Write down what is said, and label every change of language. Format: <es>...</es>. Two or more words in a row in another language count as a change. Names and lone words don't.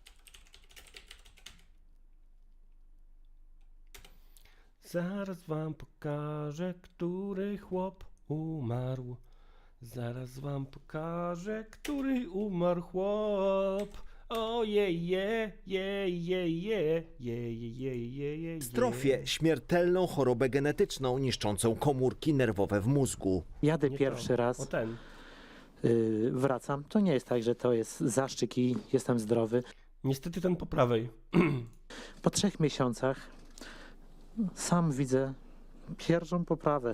<pl>Zaraz wam pokażę, który chłop umarł. Zaraz wam pokażę, który umarł chłop. Ojej, je, je, je, je, je, je, je, je, Dystrofie, śmiertelną chorobę genetyczną niszczącą komórki nerwowe w mózgu. Jadę Nie pierwszy to. raz, O ten. wracam. To nie jest tak, że to jest zastrzyk i jestem zdrowy. Niestety ten po prawej. Po 3 miesiącach sam widzę pierwszą poprawę.</pl>